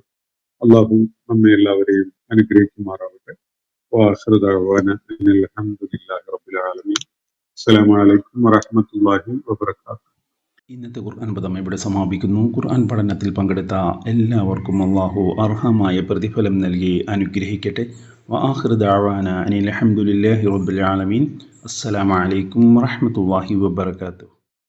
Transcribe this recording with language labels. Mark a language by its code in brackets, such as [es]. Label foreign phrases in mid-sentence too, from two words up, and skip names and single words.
[ml] അള്ളാഹു നമ്മെ എല്ലാവരെയും അനുഗ്രഹിക്കുമാറാവട്ടെ. [ar] وآخر دعوانا أن الحمد لله رب العالمين. السلام عليكم ورحمة الله وبركاته. [ml] ഇന്നത്തെ ഖുർആൻ പദം ഇവിടെ സമാപിക്കുന്നു. ഖുർആൻ പഠനത്തിൽ പങ്കെടുത്ത എല്ലാവർക്കും അള്ളാഹു അർഹമായ പ്രതിഫലം നൽകി അനുഗ്രഹിക്കട്ടെ. [ar] وآخر دعوانا أن الحمد لله رب العالمين. السلام عليكم ورحمة الله وبركاته.